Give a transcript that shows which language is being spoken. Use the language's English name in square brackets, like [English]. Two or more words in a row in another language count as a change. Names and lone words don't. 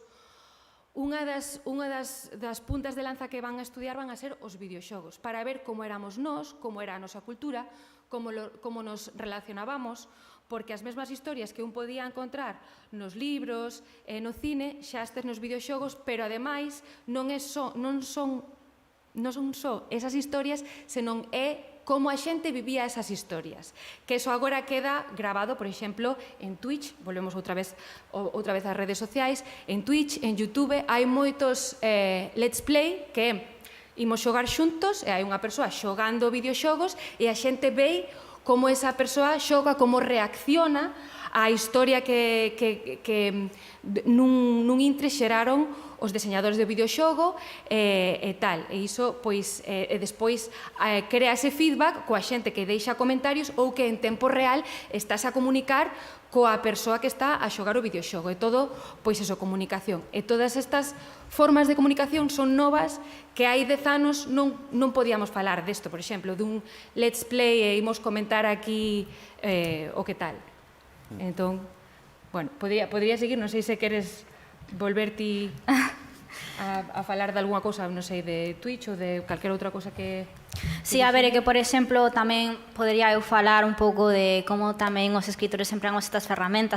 [Galician] unha das puntas de lanza que van a estudiar van a ser os videoxogos, para ver como éramos nós, como era a nosa cultura, como nos relacionábamos, porque as mesmas historias que un podía encontrar nos libros e no cine, xa estes nos videoxogos, pero ademais non son só esas historias, senón é como a xente vivía esas historias. Que eso agora queda grabado, por exemplo, en Twitch, volvemos outra vez ás redes sociais, en Twitch, en YouTube, hai moitos [English] let's play [Galician] que imos xogar xuntos, e hai unha persoa xogando videoxogos e a xente ve como esa persoa xoga, como reacciona á historia que nun intre xeraron os deseñadores de videoxogo e tal. E iso, pois, despois crea ese feedback coa xente que deixa comentarios ou que en tempo real estás a comunicar coa persoa que está a xogar o videoxogo. E todo, pois, eso, comunicación. E todas estas formas de comunicación son novas que hai 10 anos non podíamos falar desto, por exemplo, dun [English] let's play [Galician] e imos comentar aquí o que tal. Entón, bueno, podría seguir, non sei se queres volver ti a falar de algunha cousa, non sei, de Twitch ou de calquera outra cousa que... Sí, a ver, é que, por exemplo, tamén podería eu falar un pouco de como tamén os escritores emplean estas ferramentas.